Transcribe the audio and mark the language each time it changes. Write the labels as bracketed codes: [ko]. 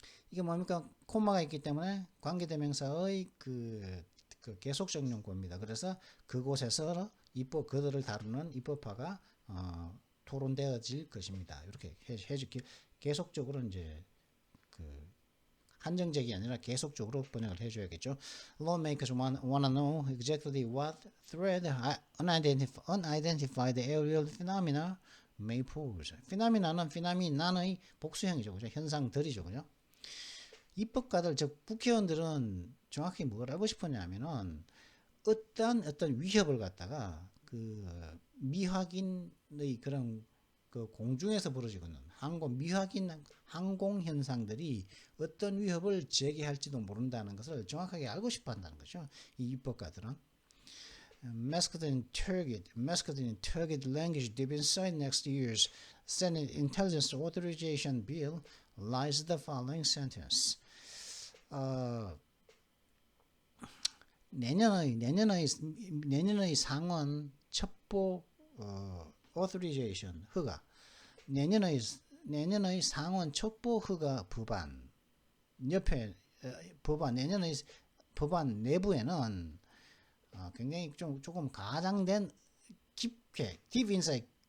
[ko] 이게 뭡니까? 콤마가 있기 때문에 관계대명사의 그 계속적 용구입니다. 그래서 그곳에서 그들을 다루는 입법화가 토론되어질 것입니다. 이렇게 계속적으로 이제 한정적이 아니라 계속적으로 번역을 해줘야겠죠. [en] Lawmakers wanna know exactly what threat unidentified aerial phenomena may pose. [ko] 피나미나의 복수형이죠, 그죠? 현상들이죠, 그죠? 입법가들, 즉 국회의원들은 정확히 뭘 하고 싶었냐면은 어떤 위협을 갖다가 미확인의 그런 공중에서 벌어지고 있는 미확인 항공 현상들이 어떤 위협을 제기할지도 모른다는 것을 정확하게 알고 싶어 한다는 거죠. 이 입법가들은. [en] Masked in target language deep inside next year's Senate Intelligence Authorization Bill lies the following sentence. [ko] 내년의 상원 첩보 authorization 허가, 내년의 상원 첩보 허가 법안 옆에 내년의 법안 내부에는 굉장히 조금 가장된 깊게 [en] deep inside